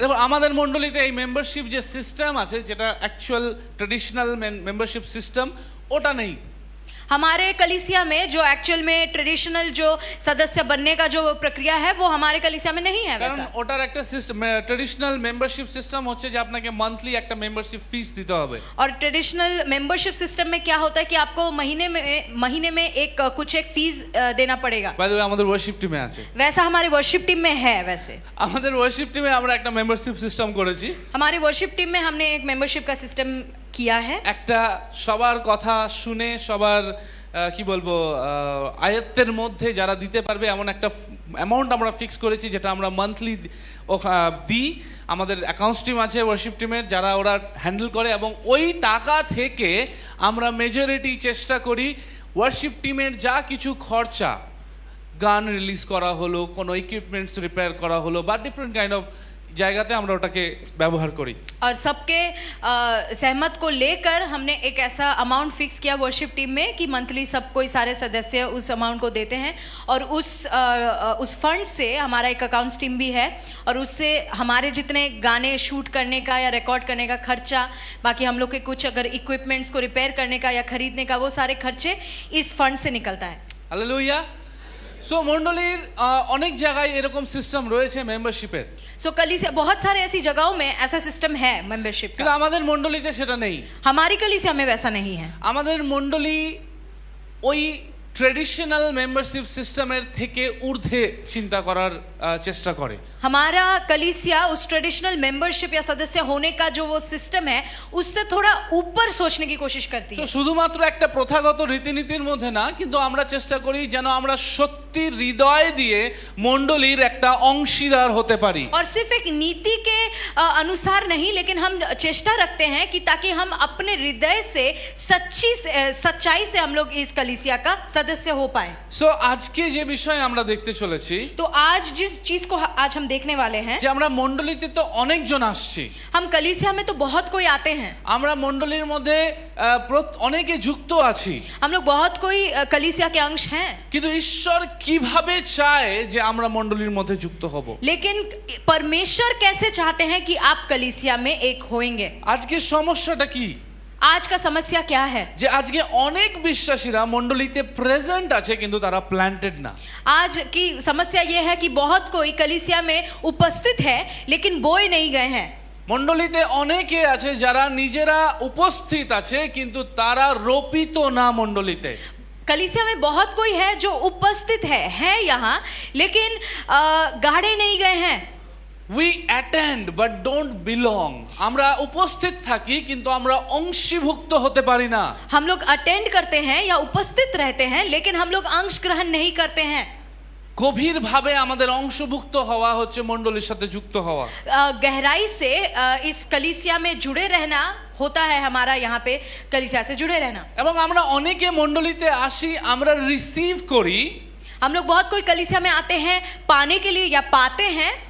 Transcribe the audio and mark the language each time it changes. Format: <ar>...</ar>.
<bn>দেখুন, আমাদের মণ্ডলীতে এই মেম্বারশিপ যে সিস্টেম আছে, যেটা অ্যাকচুয়াল ট্রেডিশনাল মেম্বারশিপ সিস্টেম, ওটা নেই।</bn> <hi>हमारे कलीसिया में जो एक्चुअल में ट्रेडिशनल जो सदस्य बनने का जो प्रक्रिया है वो हमारे कलीसिया में नहीं है</hi> <bn>কারণ</bn> <hi>वैसा।</hi> <bn>ওটার একটা সিস্টেম, ট্রেডিশনাল মেম্বারশিপ সিস্টেম হচ্ছে যে আপনাকে মান্থলি একটা মেম্বারশিপ ফিস দিতে হবে।</bn> <hi>और ट्रेडिशनल मेंबरशिप सिस्टम में क्या होता है कि आपको महीने में एक फीस देना पड़ेगा।</hi> <bn>বাই দ্য ওয়ে, আমাদের ওয়ার্শিপ টিমে আছে।</bn> <hi>वैसा हमारे वर्शिप टीम में है। वैसे</hi> <bn>আমাদের ওয়ার্শিপ টিমে আমরা একটা মেম্বারশিপ সিস্টেম করেছি।</bn> <hi>हमारे वर्शिप टीम में हमने एक मेंबरशिप का सिस्टम किया है।</hi> <bn>একটা সবার কথা শুনে, সবার কি বলবো, আয়ত্তের মধ্যে যারা দিতে পারবে এমন একটা অ্যামাউন্ট আমরা ফিক্স করেছি, যেটা আমরা মান্থলি দিই। আমাদের অ্যাকাউন্টস টিম আছে ওয়ার্শিপ টিমের, যারা ওরা হ্যান্ডেল করে, এবং ওই টাকা থেকে আমরা মেজরিটি চেষ্টা করি ওয়ার্শিপ টিমের যা কিছু খরচা, গান রিলিজ করা হলো, কোনো ইকুইপমেন্টস রিপেয়ার করা হলো, বা</bn> <en>different kind of</en> <bn>জায়গাতে আমরা ওটাকে ব্যবহার করি।</bn> <hi>और सबके सहमत को लेकर हमने एक ऐसा अमाउंट फिक्स किया वर्शिप टीम में कि मंथली सब कोई सारे सदस्य उस अमाउंट को देते हैं, और उस फंड से हमारा एक अकाउंट्स टीम भी है, और उससे हमारे जितने गाने शूट करने का या रिकॉर्ड करने का खर्चा, बाकी हम लोग के कुछ अगर इक्विपमेंट्स को रिपेयर करने का या खरीदने का, वो सारे खर्चे इस फंड से निकलता है।</hi> <bn>হালেলুয়া। সো মণ্ডলীর অনেক জায়গায় এরকম সিস্টেম রয়েছে মেম্বারশিপের,</bn> <hi>सो कलीसिया बहुत सारे ऐसी जगहों में ऐसा सिस्टम है मेंबरशिप</hi> <bn>কিন্তু</bn> <hi>का।</hi> <bn>আমাদের মণ্ডলীতে সেটা নেই।</bn> <hi>हमारी कलीसिया में वैसा नहीं है।</hi> <bn>আমাদের মণ্ডলী ওই ট্রেডিশনাল মেম্বারশিপ সিস্টেমের থেকে ঊর্ধ্বে চিন্তা করার চেষ্টা করে।</bn> <hi>हमारा कलीसिया उस ट्रेडिशनल मेंबरशिप या सदस्य होने का जो वो सिस्टम है उससे थोड़ा ऊपर सोचने की कोशिश करती</hi> <bn>তো</bn> <hi>है।</hi> <bn>শুধুমাত্র একটা প্রথাগত রীতিনীতির মধ্যে না, কিন্তু আমরা চেষ্টা করি যেন আমরা সত্যি হৃদয় দিয়ে মণ্ডলীর একটা অংশীদার হতে পারি।</bn> <hi>और सिर्फ एक नीति के अनुसार नहीं, लेकिन हम चेष्टा रखते हैं कि ताकि हम अपने हृदय से सच्चाई से हम लोग इस कलीसिया का सदस्य हो पाए।</hi> <bn>সো আজকে যে বিষয় আমরা দেখতে চলেছি,</bn> <hi>तो आज जिस चीज को आज हम देखने वाले हैं,</hi> <bn>যে আমরা মণ্ডলীতে তো অনেকজন আসছি,</bn> <hi>हम कलीसिया में तो बहुत कोई आते हैं,</hi> <bn>আমরা মণ্ডলীর মধ্যে অনেকে যুক্ত আছি,</bn> <hi>हम लोग बहुत कोई कलीसिया के अंश हैं,</hi> <bn>কিন্তু ঈশ্বর কিভাবে চায় যে আমরা মণ্ডলীর মধ্যে যুক্ত হব।</bn> <hi>लेकिन परमेश्वर कैसे चाहते हैं कि आप कलीसिया में एक होएंगे।</hi> <bn>আজকে সমস্যাটা কি?</bn> <hi>आज का समस्या क्या है?</hi> <bn>যে আজকে অনেক বিশ্বাসীরা মণ্ডলীতে প্রেজেন্ট আছে কিন্তু তারা প্ল্যান্টেড না।</bn> <hi>आज की समस्या ये है कि बहुत कोई कलीसिया में उपस्थित है लेकिन बोए नहीं गए हैं।</hi> <bn>মণ্ডলীতে অনেকে আছে যারা নিজেরা উপস্থিত আছে কিন্তু তারা রোপিত না মণ্ডলীতে।</bn> <hi>कलीसिया में बहुत कोई है जो उपस्थित है यहाँ, लेकिन गाड़े नहीं गए हैं।</hi> <en>We attend but don't belong.</en> <bn>আমরা উপস্থিত থাকি কিন্তু আমরা অংশীভুক্ত হতে পারি না।</bn> <hi>हम लोग अटेंड करते हैं या उपस्थित रहते हैं, लेकिन हम लोग अंश ग्रहण नहीं करते हैं।</hi> <bn>গভীরভাবে আমাদের অংশভুক্ত হওয়া হচ্ছে মণ্ডলীর সাথে যুক্ত হওয়া।</bn> <hi>गहराई से इस कलीसिया में जुड़े रहना होता है हमारा यहाँ पे कलीसिया से जुड़े रहना।</hi> <bn>এবং আমরা অনেকে মণ্ডলীতে আসি, আমরা রিসিভ করি,</bn> <hi>हम लोग बहुत कोई कलीसिया में आते हैं पाने के लिए या पाते हैं,</hi>